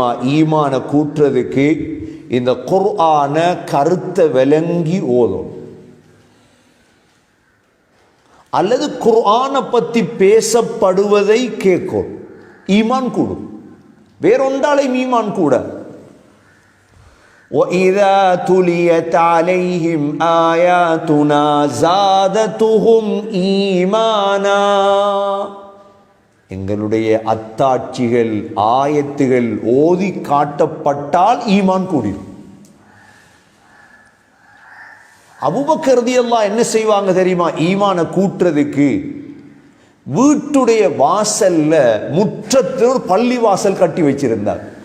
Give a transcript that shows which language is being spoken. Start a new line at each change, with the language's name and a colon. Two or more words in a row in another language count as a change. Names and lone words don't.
Tamil: ஈமான கூட்டுறதுக்கு இந்த குர்ஆன கருத்தை விளங்கி ஓதும், அல்லது குர்ஆனை பத்தி பேசப்படுவதை கேட்கும். ஈமான் கூடும். வேறொன்றாலையும் ஈமான் கூட.
Arabic: وَإِذَا تُلِيَتْ عَلَيْهِمْ آيَاتُنَا زَادَتْهُمْ إِيمَانًا.
Tamil: எங்களுடைய அத்தாட்சிகள் ஆயத்துகள் ஓதி காட்டப்பட்டால் ஈமான் கூடிடும். அபூபக்கர் ரலியல்லாஹு என்ன செய்வாங்க தெரியுமா? ஈமான கூட்டுறதுக்கு வீட்டுடைய வாசல்ல முற்றத்தில் ஒரு பள்ளி வாசல் கட்டி வச்சிருந்தார்.